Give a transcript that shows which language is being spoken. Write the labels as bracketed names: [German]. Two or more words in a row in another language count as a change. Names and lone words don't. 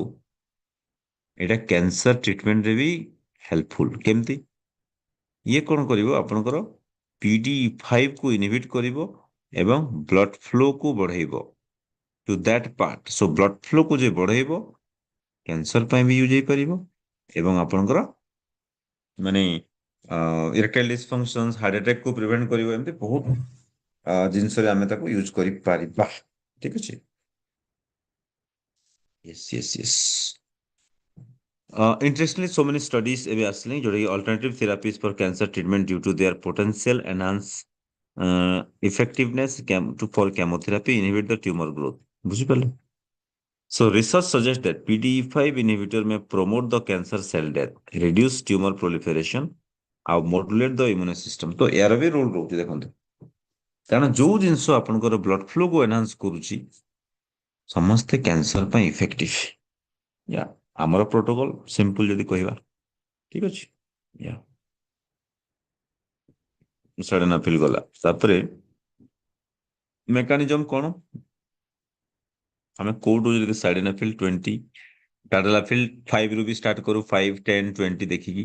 [Odia] ଏଇଟା କ୍ୟାନ୍ସର ଟ୍ରିଟମେଣ୍ଟରେ ବି ହେଲ୍ପଫୁଲ। କେମିତି, ଇଏ କଣ କରିବ ଆପଣଙ୍କର PD5 କୁ ଇନହିବିଟ କରିବ ଏବଂ ବ୍ଲଡ ଫ୍ଲୋ କୁ ବଢେଇବ [English] to that part. [Odia] ସୋ [English] blood flow [Odia] କୁ ଯେ ବଢେଇବ କ୍ୟାନ୍ସର ପାଇଁ ବି ୟୁଜ୍ ହେଇପାରିବ ଏବଂ ଆପଣଙ୍କର ମାନେ [English] erectile dysfunction, heart attack [Odia] କୁ ପ୍ରିଭେଣ୍ଟ କରିବ। ଏମିତି ବହୁତ ଜିନିଷରେ ଆମେ ତାକୁ ୟୁଜ୍ କରିପାରିବା। ଠିକ ଅଛି, [English] yes yes yes। Interestingly, so many studies [Odia] ଏବେ ଆସିଲେଣି ଯୋଉଟା କି [English] alternative therapies for cancer treatment due to their potential enhance effectiveness for chemotherapy inhibit the tumor growth। [Odia] ବୁଝିପାରିଲେ? [English] So research suggests that PDE5 inhibitor may promote the cancer cell death, reduce tumor proliferation, ଆଉ modulate the immune system. [Odia] ତ ଏହାର ବି ରୋଲ ରହୁଛି ଦେଖନ୍ତୁ, କାରଣ ଯୋଉ ଜିନିଷ ଆପଣଙ୍କର [English] blood flowକୁ [Odia] ଏନହାନ୍ସ କରୁଛି ସମସ୍ତେ କ୍ୟାନ୍ସର ପାଇଁ ଇଫେକ୍ଟିଭ। ୟା ଆମର [English] protocol simple [Odia] ଯଦି କହିବା, ଠିକ ଅଛି। ୟା ସଡେନାଫିଲ ଗଲା, ତାପରେ ମେକାନିଜମ କଣ, ଆମେ କୋଉଠୁ ଯଦି ସାଇଡେନାଫିଲ 20, ଟାଡାଲାଫିଲ 5 ରୁ ବି ଷ୍ଟାର୍ଟ କରୁ, 5 10 20 ଦେଖିକି।